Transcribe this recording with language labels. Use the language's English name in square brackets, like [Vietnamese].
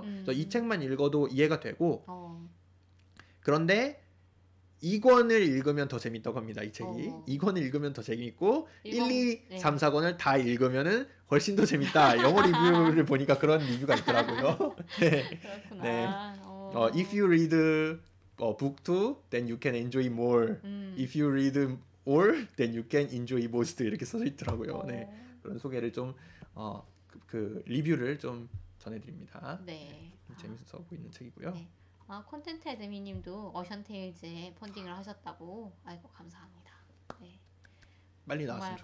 [Korean] 그래서 이 책만 읽어도 이해가 되고 그런데 2권을 읽으면 더 재밌다고 합니다. 이 책이 2권을 읽으면 더 재밌고 1, 2, 3, 4권을 다 읽으면은 훨씬 더 재밌다. 영어 리뷰를 보니까 그런 리뷰가 있더라고요. 네. 그렇구나. 네. [English] If you read book 2, then you can enjoy more. If you read all, then you can enjoy most. [Korean] 이렇게 써져 있더라고요. 네. 그런 소개를 좀 그 리뷰를 좀 전해드립니다. 네. 재밌어 보이는 책이고요. 네. 콘텐츠 애드미님도 어션테일즈에 펀딩을 하셨다고. 아이고 감사합니다. 네. 빨리 정말 나왔으면